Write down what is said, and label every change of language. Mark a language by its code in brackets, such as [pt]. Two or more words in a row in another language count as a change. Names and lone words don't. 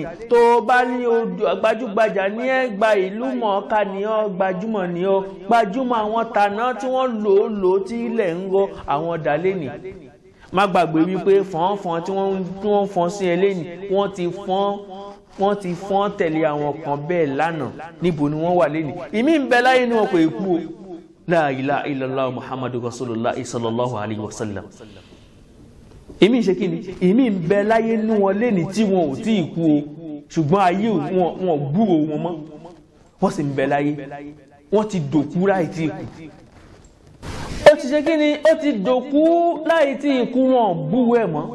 [yo] Tó o bá ní gbajúgbajà ní ẹgbà ìlú mọ̀ọ́ká ni ọ́, gbajúmọ̀ ni ọ́, gbajúmọ̀ àwọn tàná tí wọ́n lò tí ilẹ̀ ń rọ àwọn dà lẹ́nì. Má gbàgbé wípé fọ́nfọ́n tí wọ́n fọ́n sí ẹ lẹ́nì, wọ́n ti fọ́n tẹ̀lé àwọn kan bẹ́ẹ̀ lánàá. Níbo ni wọ́n wà lẹ́nì? Ìmí ń bẹ láyé ní wọn kò kú o. [ar] لا إله إلا الله محمد رسول الله صلى الله عليه وسلم. [yo] Èmi ṣe kíni? Èmi ń bẹ láyé nú wọn lẹ́ni tí wọn ò tí ì kú o, ṣùgbọ́n ayé wọn gbúrò wọn mọ́. Wọ́n sì ń bẹ láyé. Wọ́n ti dòkú láì tí ì kú. Ó ti ṣe kíni? Ó ti dòkú láì tí ì kú, wọn búrò ẹ̀ mọ́.